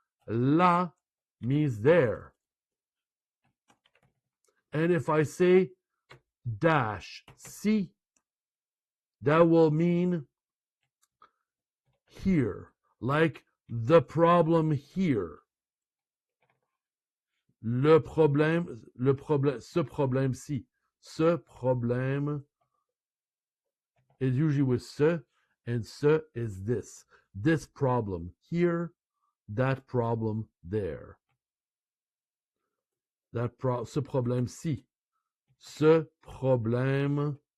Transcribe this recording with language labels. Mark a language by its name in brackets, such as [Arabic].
[English] Là means there. And if I say dash si, that will mean here, like the problem here. [French] Le problème, ce problème-ci. Ce problème [English] is usually with ce, and ce is this. This problem here, that problem there. [French] Ce problème-ci. Ce problème-là.